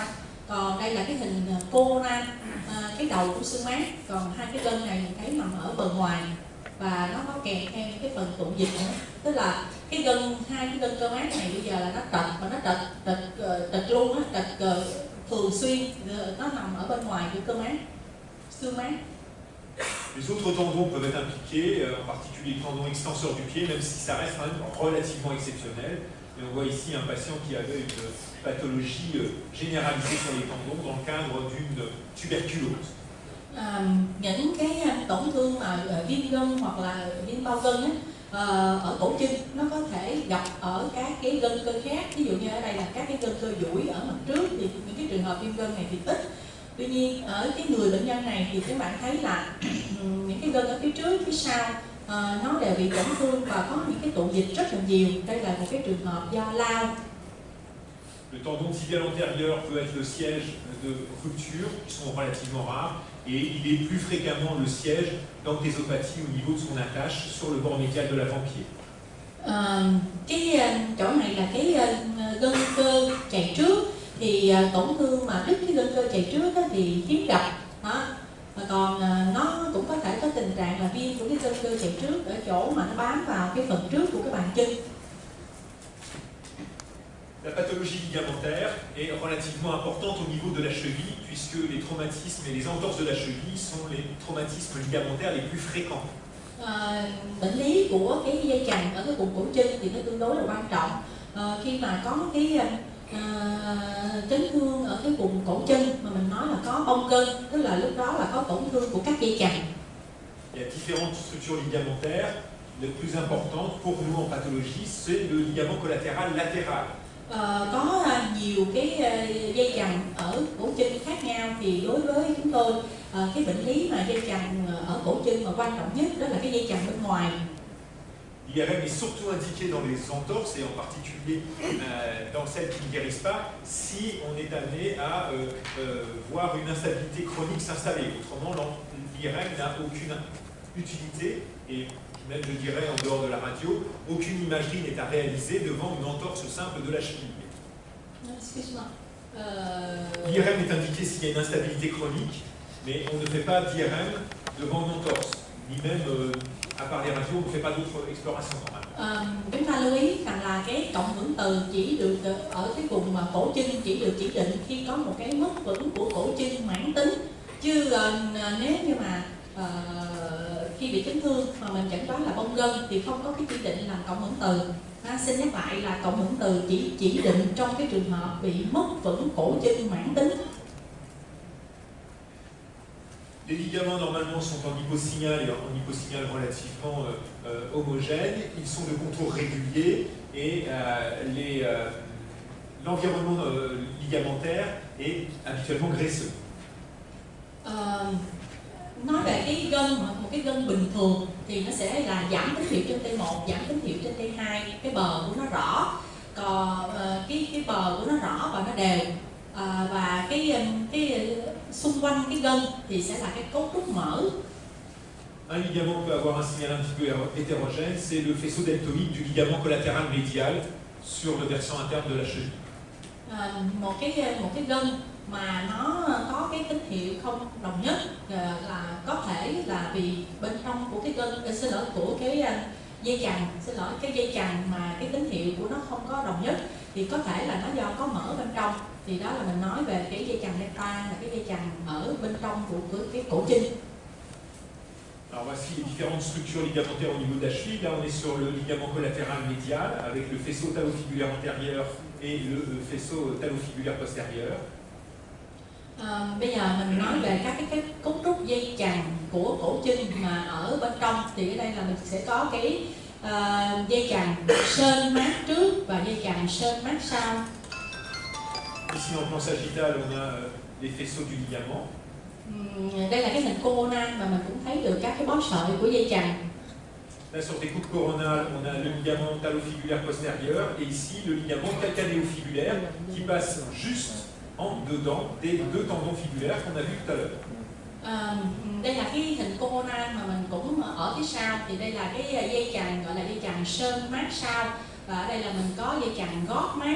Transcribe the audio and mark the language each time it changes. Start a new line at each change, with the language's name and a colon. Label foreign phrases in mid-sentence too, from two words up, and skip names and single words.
Vietnamese: Còn đây là cái hình coronal, cái đầu của xương mát, còn hai cái gân này mình thấy nằm ở bờ ngoài và nó có kèm theo những cái phần tụ dịch nữa. Tức là hai cái gân cơ mát này bây giờ là nó trật, và nó trật luôn á, trật thường xuyên, nó nằm ở bên ngoài của cơ mát, xương mát.
French: Les autres tendons peuvent être impliqués, en particulier le tendon extenseur du pied, même si ça reste quand même relativement exceptionnel. Et on voit ici un patient qui avait une pathologie généralisée sur les tendons dans le cadre d'une tuberculose.
Vietnamese: Những cái tổn thương mà viêm gân hoặc là viêm bao gân á, ở cổ chân nó có thể gặp ở các cái gân cơ khác. Ví dụ như ở đây là các cái gân cơ duỗi ở mặt trước, thì những cái trường hợp viêm gân này thì ít. Tuy nhiên ở cái người bệnh nhân này thì các bạn thấy là những cái gân ở phía trước, phía sau nó đều bị tổn thương và có những cái tụ dịch rất là nhiều. Đây là một cái trường hợp do lao.
French: Le tendon tibial antérieur peut être le siège de ruptures qui sont relativement rares et il est plus fréquemment le siège d'anthésopathie au niveau de son attache sur le bord médial de l'avant-pied.
Vietnamese: Cái chỗ này là cái gân cơ chạy trước, thì tổn thương mà đứt cái gân cơ chạy trước thì hiếm gặp. Còn nó cũng có thể có tình trạng là viêm của cái gân cơ chạy trước ở chỗ mà nó bám vào cái phần trước của cái bàn chân.
French: La pathologie ligamentaire est relativement importante au niveau de la cheville, puisque les traumatismes et les entorses de la cheville sont les traumatismes ligamentaires les plus fréquents.
Vietnamese: Bệnh lý của cái dây chằng ở cái vùng cổ chân thì nó tương đối là quan trọng. Khi mà có cái chấn thương ở cái vùng cổ chân mà mình nói là có bong gân, tức là lúc đó là có tổn thương của các dây chằng.
French: Il y a différentes structures ligamentaires. la plus importante pour nous en pathologie, c'est le ligament collatéral latéral.
Vietnamese: Có nhiều cái dây chằng ở cổ chân khác nhau, thì đối với chúng tôi cái bệnh lý mà dây chằng ở cổ chân mà quan trọng nhất đó là cái dây chằng bên ngoài.
French: L'IRM est surtout indiqué dans les entorses et en particulier dans celles qui ne guérissent pas si on est amené à voir une instabilité chronique s'installer. Autrement, l'IRM n'a aucune utilité et même je dirais en dehors de la radio, aucune imagerie n'est à réaliser devant une entorse simple de la cheville. Excuse-moi. L'IRM est indiqué s'il y a une instabilité chronique, mais on ne fait pas d'IRM devant une entorse, ni même à part les radios, on ne fait pas d'autres explorations normales.
Vietnamese: Chúng ta lưu ý rằng là cái cộng hưởng từ chỉ được ở cái vùng mà cổ chân chỉ được chỉ định khi có một cái mất vững của cổ chân mãn tính, chứ nếu như mà khi bị chấn thương mà mình chẩn đoán là bong gân thì không có cái chỉ định làm cộng hưởng từ. Xin nhắc lại là cộng hưởng từ chỉ định trong cái trường hợp bị mất vững cổ chân mãn tính.
French: Les ligaments normalement sont en hyposignal et en hyposignal relativement homogènes. Ils sont de contour régulier et l'environnement ligamentaire est habituellement graisseux.
Vietnamese: Nói về cái gân, một cái gân bình thường thì nó sẽ là giảm tín hiệu trên T1, giảm tín hiệu trên T2, cái bờ của nó rõ, còn cái bờ của nó rõ và nó đều, và cái xung quanh cái gân thì sẽ là cái cấu trúc mỡ.
French: Un ligament peut avoir un signal un petit peu hétérogène, c'est le faisceau deltoïde du ligament collatéral médial sur le versant interne de la cheville.
Vietnamese: Một cái gân mà nó có cái tín hiệu không đồng nhất là có thể là vì bên trong của cái gân, của cái dây chằng, cái dây chằng mà cái tín hiệu của nó không có đồng nhất thì có thể là nó do có mỡ bên trong, thì đó là mình nói về cái dây chằng delta là cái dây chằng ở bên trong của cái cổ chân.
French: Alors voici les différentes structures ligamentaires au niveau de la cheville. Là on est sur le ligament collatéral médial avec le faisceau talofibulaire antérieur et le faisceau talofibulaire postérieur.
Vietnamese: Bây giờ mình nói về các cái cấu trúc dây chằng của cổ chân mà ở bên trong, thì ở đây là mình sẽ có cái dây chằng sên mát trước và dây chằng sên mát sau.
French: Ici en plan sagittal on a les faisceaux du ligament.
Vietnamese: Đây là cái hình coronal mà mình cũng thấy được các cái bó sợi của dây chằng.
French: Là sur des coupes coronales, on a le ligament talofibulaire postérieur et ici le ligament calcanéofibulaire qui passe juste en dedans des deux tendons fibulaires qu'on a vu tout à l'heure.
Vietnamese: Đây là cái hình coronal mà mình cũng ở phía sau, thì đây là cái dây chằng gọi là dây chằng sên mát sau, và ở đây là mình có dây chằng gót mát.